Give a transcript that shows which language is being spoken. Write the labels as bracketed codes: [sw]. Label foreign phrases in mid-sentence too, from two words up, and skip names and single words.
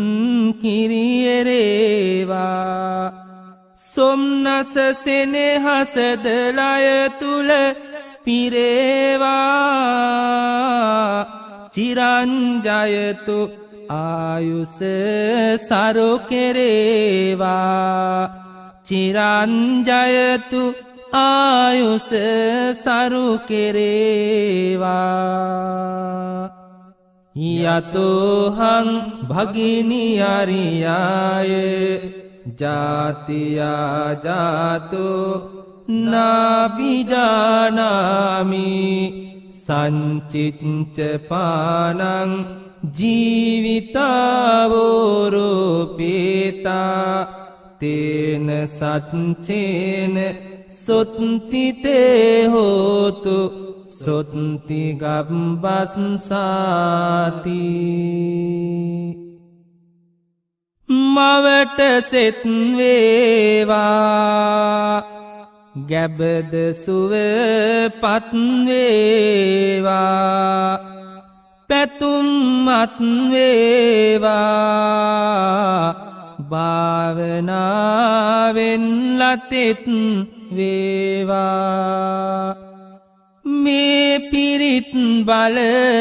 [si] කිරියරේවා සොම්නස සෙනෙහසද ලය තුල පිරේවා චිරංජයතු ආයුස සරු කෙරේවා චිරංජයතු ආයුස සරු [pi] කෙරේවා යතෝහං භගිනි අරියාය ජාතියා ජාතෝ නාබිජානාමි සංචිච්ච පානං ජීවිතාවෝරූපේතා තේන සච්චේන සොත්තිතේ හෝතු සොත්ති ගබ්බස්සාති [si] මවට සෙත් වේවා ගැබද සුව පත් වේවා පැතුම් මත් වේවා භාවනාවෙන් ලතෙත් වේවා මේ පිරිත් බලය